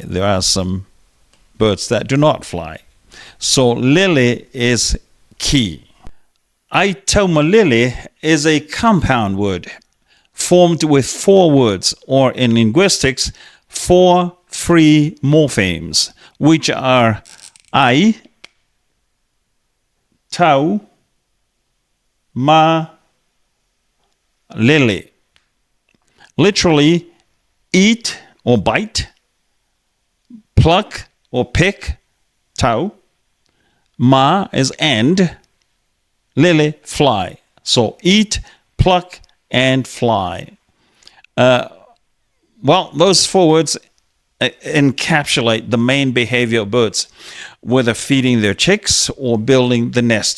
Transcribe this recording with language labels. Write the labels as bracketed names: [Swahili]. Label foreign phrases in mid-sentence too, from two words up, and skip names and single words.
[English] There are some birds that do not fly. So lele is key. Aitaumalele is a compound word formed with 4 words, or in linguistics, 4 free morphemes, which are [Samoan] ai, tau, ma, lele. [English] Literally, eat or bite, pluck or pick, tau, ma is and, lele, fly. So eat, pluck, and fly. Well, those 4 words encapsulate the main behavior of birds, whether feeding their chicks or building the nest.